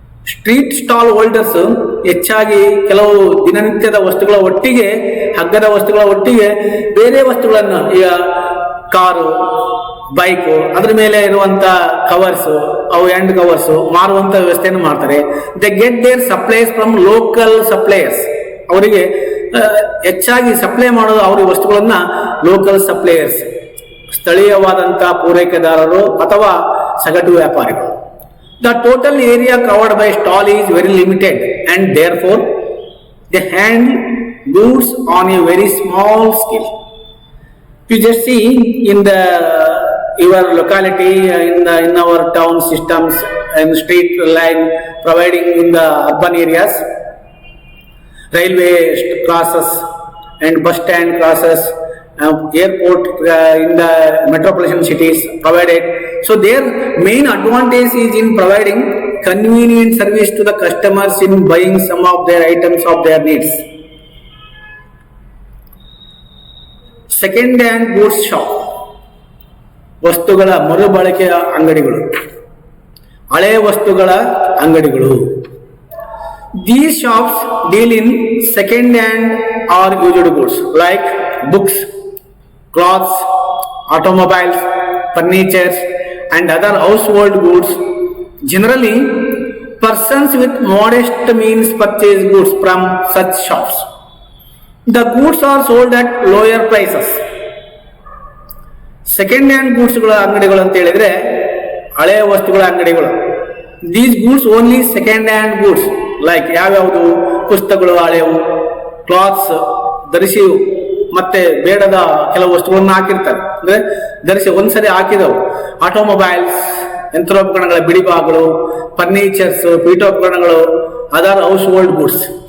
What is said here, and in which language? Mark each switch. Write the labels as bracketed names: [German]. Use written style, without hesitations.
[Kannada] Street stall holders ಹೆಚ್ಚಾಗಿ ಕೆಲವು ದಿನನಿತ್ಯದ ವಸ್ತುಗಳ ಒಟ್ಟಿಗೆ, ಹಗ್ಗದ ವಸ್ತುಗಳ ಒಟ್ಟಿಗೆ ಬೇರೆ ವಸ್ತುಗಳನ್ನು, ಈಗ ಕಾರು, ಬೈಕು, ಅದ್ರ ಮೇಲೆ ಇರುವಂತ ಕವರ್ಸ್, ಅವು ಎಂಡ್ ಕವರ್ಸ್ ಮಾರುವಂತ ವ್ಯವಸ್ಥೆಯನ್ನು ಮಾಡ್ತಾರೆ. [English] They get their supplies from local suppliers. [Kannada] ಅವರಿಗೆ ಹೆಚ್ಚಾಗಿ ಸಪ್ಲೈ ಮಾಡೋದು ಅವ್ರ ವಸ್ತುಗಳನ್ನ ಲೋಕಲ್ ಸಪ್ಲೈಯರ್ಸ್, ಸ್ಥಳೀಯವಾದಂತಹ ಪೂರೈಕೆದಾರರು ಅಥವಾ ಸಗಟು ವ್ಯಾಪಾರಿಗಳು. [English] The total area covered by stall is very limited and therefore they handle goods on a very small scale. You just see in your locality, in our town systems and street line providing in the urban areas, railway crosses and bus stand crosses, airport in the metropolitan cities provided. So their main advantage is in providing convenient service to the customers in buying some of their items of their needs. Second hand goods shop, [Kannada] ವಸ್ತುಗಳ ಮರುಬಳಕೆಯ ಅಂಗಡಿಗಳು, ಹಳೆಯ ವಸ್ತುಗಳ ಅಂಗಡಿಗಳು. [English] These shops deal in second hand or used goods like books, clothes, automobiles, furniture and other household goods. Generally persons with modest means purchase goods from such shops. The goods are sold at lower prices. [Kannada] Second hand ಗೂಡ್ಸ್ಗಳ ಅಂಗಡಿಗಳು ಅಂತ ಹೇಳಿದ್ರೆ ಹಳೆಯ ವಸ್ತುಗಳ ಅಂಗಡಿಗಳು. [English] these goods only second hand goods like [Kannada] ಯಾವ್ಯಾವುದು ಪುಸ್ತಕಗಳು ಹಳೆಯವು, clothes ಧರಿಸಿ ಮತ್ತೆ ಬೇಡದ ಕೆಲವು ವಸ್ತುಗಳನ್ನ ಹಾಕಿರ್ತಾರೆ, ಅಂದ್ರೆ ಧರಿಸಿ ಒಂದ್ಸರಿ ಹಾಕಿದವು, ಆಟೋಮೊಬೈಲ್ಸ್ ಯಂತ್ರೋಪಕರಣಗಳ ಬಿಡಿಭಾಗಗಳು, ಫರ್ನಿಚರ್ಸ್ ಪೀಠೋಪಕರಣಗಳು, [English] Other household goods.